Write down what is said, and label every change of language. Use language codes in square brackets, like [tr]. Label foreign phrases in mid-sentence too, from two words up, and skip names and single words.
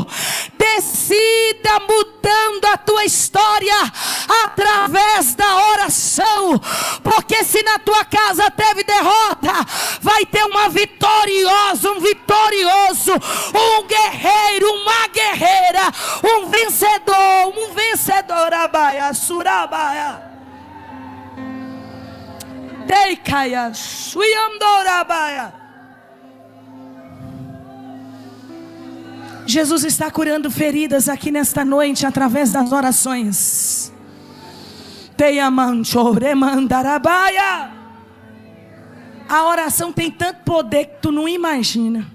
[pt] Decida mudando a tua história através da oração. Porque se na tua casa teve derrota, vai ter uma vitoriosa, um vitorioso, um guerreiro, uma guerreira, um vencedor, abaia, surabaia. Deikaya, suiamdorabaia. Jesus está curando feridas aqui nesta noite através das orações. Teiamanchoremandarabaia. A oração tem tanto poder que tu não imagina.